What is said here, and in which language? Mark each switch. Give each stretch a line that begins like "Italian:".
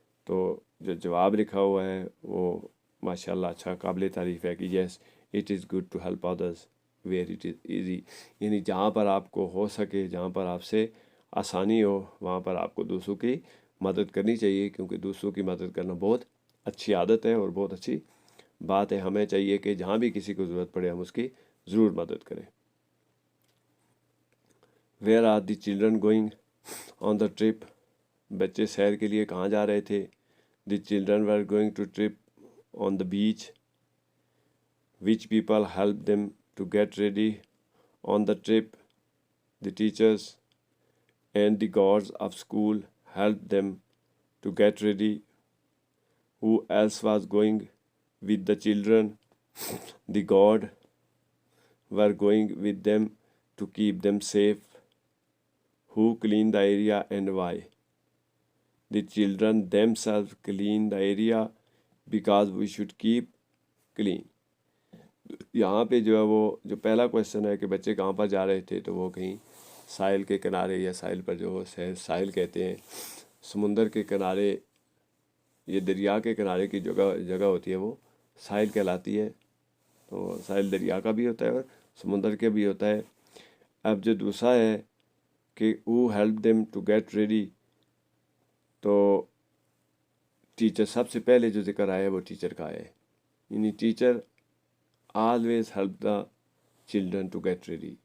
Urdu: تو جو جواب لکھا ہوا ہے وہ ماشاء اللہ اچھا قابل تعریف ہے کہ
English: yes it is good to help others where it is easy,
Urdu: یعنی جہاں پر آپ کو ہو سکے، جہاں پر آپ سے آسانی ہو، وہاں پر آپ کو دوسروں کی مدد کرنی چاہیے، کیونکہ دوسروں کی مدد کرنا بہت اچھی عادت ہے اور بہت اچھی بات ہے. ہمیں چاہیے کہ جہاں بھی کسی کو ضرورت پڑے ہم اس کی ضرور مدد کریں.
English: Where are the children going on the trip?
Urdu: بچے سیر کے لیے کہاں جا رہے تھے؟
English: The children were going to trip on the beach. Which people help them to get ready on the trip? The teachers and the guards of school help them to get ready. Who else was going with the children? The guard were going with them to keep them safe. Who cleaned the area and why? The children themselves clean the area because we should keep clean.
Urdu: یہاں پہ جو ہے وہ جو پہلا question ہے کہ بچے کہاں پر جا رہے تھے، تو وہ کہیں ساحل کے کنارے، یا ساحل پر جو ساحل کہتے ہیں سمندر کے کنارے، یہ دریا کے کنارے کی جگہ ہوتی ہے وہ ساحل کہلاتی ہے. تو ساحل دریا کا بھی ہوتا ہے اور سمندر کے بھی ہوتا ہے. اب جو دوسرا ہے کہ
English: who helped them to get ready،
Urdu: تو ٹیچر سب سے پہلے جو ذکر آیا ہے وہ ٹیچر کا ہے، یعنی
English: Teacher always help the children to get ready.